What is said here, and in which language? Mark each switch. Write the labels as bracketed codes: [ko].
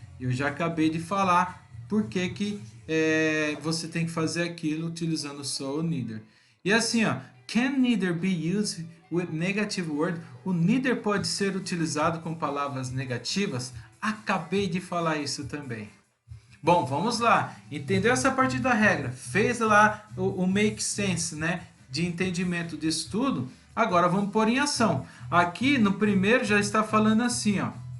[pt] Eu já acabei de falar por que você tem que fazer aquilo utilizando so ou neither. E assim, ó, [en] can neither be used with negative word. [pt] O neither pode ser utilizado com palavras negativas. Acabei de falar isso também. Bom, vamos lá. Entendeu essa parte da regra? Fez lá o make sense, né? De entendimento disso tudo. Agora vamos pôr em ação. Aqui no primeiro já está falando assim, ó.